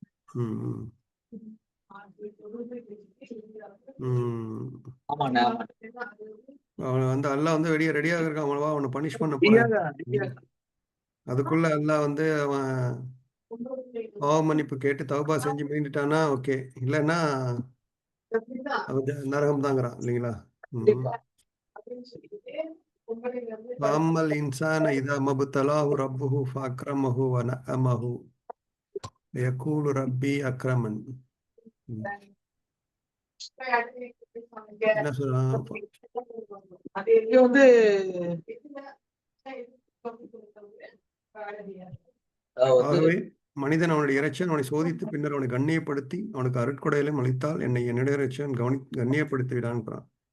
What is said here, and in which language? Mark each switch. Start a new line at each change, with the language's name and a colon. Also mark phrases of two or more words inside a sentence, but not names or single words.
Tamil: அவன் வந்து அல்லாஹ் வந்து ரெடியாக இருக்கான், அவனவா அவனை பனிஷ் பண்ண போறேன். அதுக்குள்ள அல்லாஹ் வந்து அவன் பாவ மன்னிப்பு கேட்டு தௌபா செஞ்சு மீண்டுட்டானா ஓகே, இல்லைன்னா அவன் நரகம் தாங்கிறான் இல்லைங்களா.
Arabic: فأما الإنسان إذا ما ابتلاه ربه فأكرمه ونعمه يقول ربي أكرمن.
Tamil: என்ன சொல்றான்? இங்க வந்து ஆகவே மனிதன் அவனுடைய இறைச்சன் அவனை சோதித்து பின்னர் அவனை கண்ணியப்படுத்தி அவனுக்கு அருட்கொடையிலும் அளித்தால் என்னை என்னுடைய இறைச்சன் கண்ணியப்படுத்தி விடான்றான்.